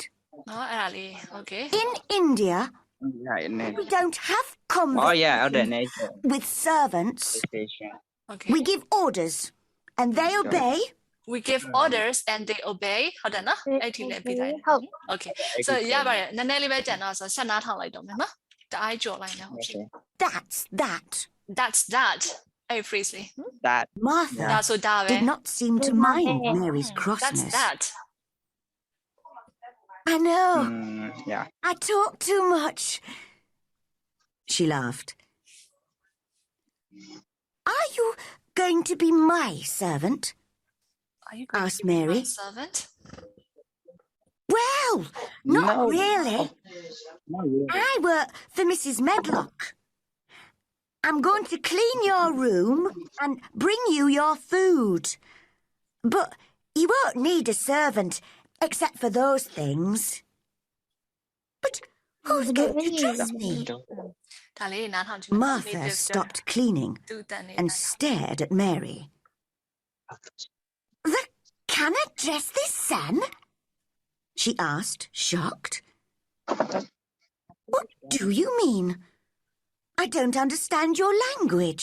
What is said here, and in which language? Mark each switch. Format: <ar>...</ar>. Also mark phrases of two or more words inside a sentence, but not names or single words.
<en>Okay. In India, we don't have conversations with servants. Okay. We give orders, and they obey. We give orders and they obey. Okay.</en> <my>So ရပါတယ်နည်းနည်းလေးပဲကြံတော့ဆိုဆက်နားထောင်လိုက်တော့မယ်နော်တအားကြော်လိုက်နေဟုတ်ပြီ</my> <en>That's that. That's that</en> <my>အဲ့ phrase လေး</my> <en>That. Martha</en> <my>ဒါဆိုဒါပဲ</my> <en>did not seem to mind Mary's That's crossness. that I know. Yeah. I talk too much. She laughed. Are you going to be my servant? Are you going Asked to be my Mary. servant? Well, not No. really. Not really. I work for Mrs. Medlock. I'm going to clean your room and bring you your food. But you won't need a servant except for those things. But who's going to trust me?</en> <my>ဒါလေးနားထောင်ကြည့်</my> <en>Martha stopped cleaning</en> <my>သူတန်နေ</my> <en>and stared at Mary. The Canna dress this son? She asked, shocked. What do you mean? I don't understand your language.</en>